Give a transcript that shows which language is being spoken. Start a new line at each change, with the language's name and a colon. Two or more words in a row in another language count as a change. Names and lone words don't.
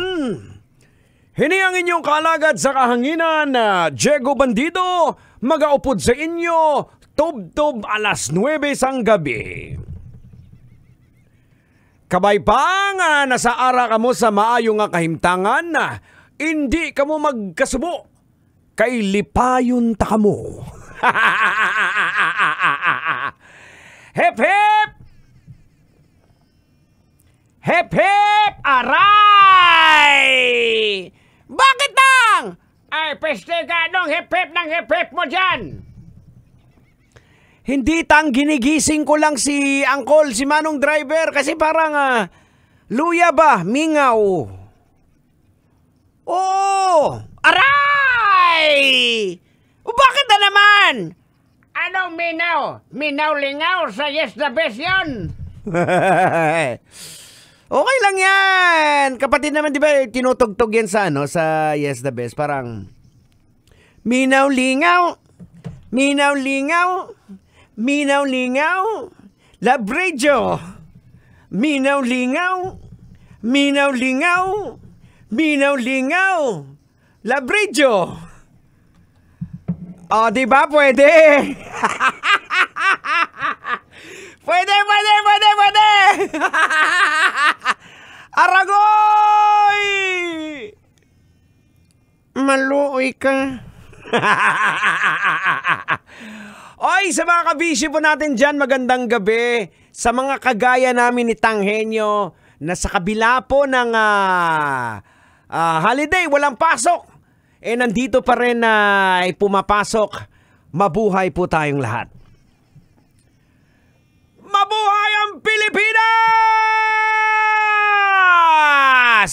Hiligaynon: Hini ang inyong kalagad sa kahanginan na Diego Bandido magaupod sa inyo tub-tub alas 9 sang gabi. Kabay pa nga nasa ara kamo sa maayo nga kahimtangan na hindi kamo magkasubo kay lipayon ta kamo. Hep hep! Hep hep!
Filipino: Aray! Bakit nang? Ay, peste ka nung hep hep ng hep hep mo dyan! Hindi tang ginigising ko lang si Angkol, si Manong Driver, kasi parang luya ba?
Hiligaynon: Mingaw. Oo!
Filipino: Aray! O bakit na naman? Anong minaw? Minaw-lingaw sa Yes the Best yun? Okay lang yan. Kapatid naman, di ba, tinutugtog yan sa, sa Yes the Best.
Hiligaynon: Parang, minaw-lingaw, minaw-lingaw, minaw-lingaw, labrejo, minaw-lingaw, minaw-lingaw, minaw-lingaw, labrejo.
Filipino: O, di ba, pwede? Pwede! Aragoy!
Hiligaynon: Maluoy ka.
Filipino: Oy, sa mga kabisyo po natin dyan, magandang gabi. Sa mga kagaya namin ni Tanghenyo, na sa kabila po ng holiday, walang pasok. Nandito pa rin ay pumapasok. Mabuhay po tayong lahat. Mabuhay ang Pilipinas!